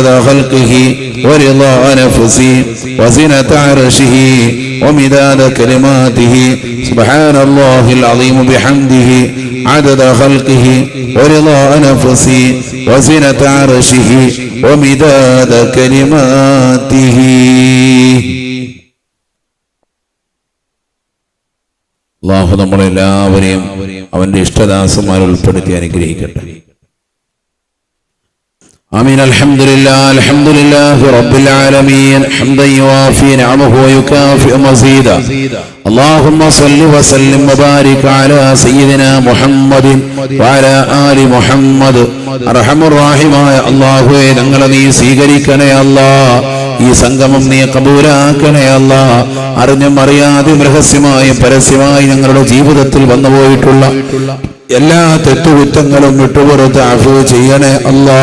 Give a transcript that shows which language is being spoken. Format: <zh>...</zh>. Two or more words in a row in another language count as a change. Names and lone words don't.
<ar>خلقه ورضا نفسه وزنة عرشه ومداد كلماته سبحان الله العظيم بحمده عدد خلقه ورضا نفسه وزنة عرشه ومداد كلماته</ar> <ml>അല്ലാഹു നമ്മളെല്ലാവരെയും അവന്റെ ഇഷ്ടദാസന്മാരിൽ ഉൾപ്പെടുത്തി അനുഗ്രഹിക്കട്ടെ.</ml> <ar>آمين. الحمد لله رب العالمين حمدا يوافي نعمه ويكافئ مزيدا. اللهم صل وسلم وبارك على سيدنا محمد وعلى آل محمد.</ar> <ml>അർഹമുർ റഹീമായ അല്ലാഹുവേ ഞങ്ങളെ നീ സ്വീകരിക്കണേ അല്ലാഹ്. ഈ സംഗമം നീ കബൂലാക്കണേ അല്ലാ. അറിഞ്ഞും അറിയാതെയും രഹസ്യമായും പരസ്യമായും ഞങ്ങളുടെ ജീവിതത്തിൽ വന്നുപോയിട്ടുള്ള എല്ലാ തെറ്റുകുറ്റങ്ങളും വിട്ടുപുറത്ത് അഫ്വ ചെയ്യണേ അല്ലാ.</ml>